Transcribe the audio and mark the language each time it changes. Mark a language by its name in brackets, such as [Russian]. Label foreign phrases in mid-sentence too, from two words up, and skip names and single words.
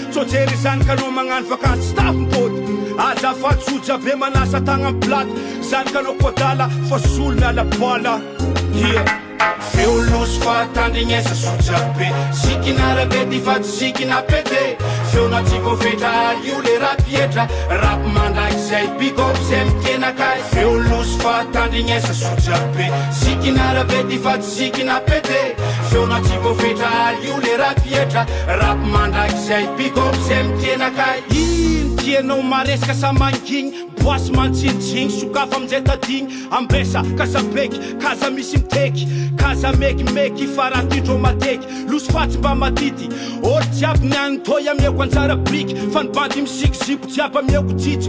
[Malagasy] Tsao jery zany kanao magnano vakansy staff mipody. Azafady soja be manasa tagna amy platy. Zany kanao kodala, fa solo miala boala. Yeah. Feo loso fa tandrignesa soja be. Zikina rabe ty fa tsy zikina pete. Feo na tsy voafetra, io le rap pietra. Rap mandrakizay, [English] big up [Malagasy] zay mitena kay. Feo loso fa tandrignesa soja be. Zikina rabe ty fa tsy zikina pete. Feo na tsy voafetra, io le rap pietra. Rap mandrakizay, [English] big up [Malagasy] zay mitena kay. Ino tianao maresaka sa mangigny? Boasy mantsinitsigny, sokafa amin'izay tadigny. Ambesa, kaza beky, kaza misy miteky. Kaza mekimeky, fa raha tindro mateky. Loso fatsy mba matity. Olo jiaby ny any toy amiako anjara briky. Fa ny bandy misiky zipo jiaby amiako jijy.